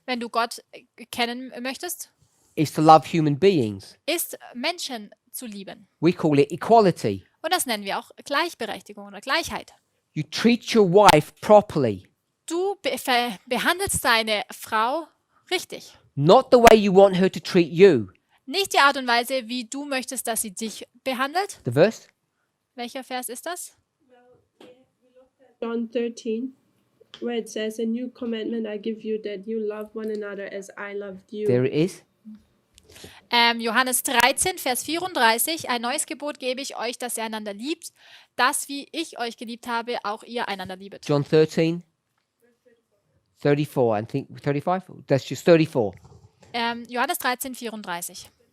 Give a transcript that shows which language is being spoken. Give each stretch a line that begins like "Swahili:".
German: wenn du Gott kennen möchtest,
English: is to love human beings.
German: ist Menschen zu lieben.
English: We call it equality.
German: Und das nennen wir auch Gleichberechtigung oder Gleichheit.
English: You treat your wife properly,
German: Du behandelst deine Frau richtig.
English: not the way you want her to treat you.
German: Nicht die Art und Weise, wie du möchtest, dass sie dich behandelt.
English: The verse?
German: Welcher Vers ist das?
English: John 13, where it says, "A new commandment I give you, that you love one another as I loved you." There it is.
German: Johannes 13, Vers 34. Ein neues Gebot gebe ich euch, dass ihr einander liebt, dass, wie ich euch geliebt habe, auch ihr einander liebet.
English: John 13, 34, I think 35? That's just 34.
German: Johannes 13, 34.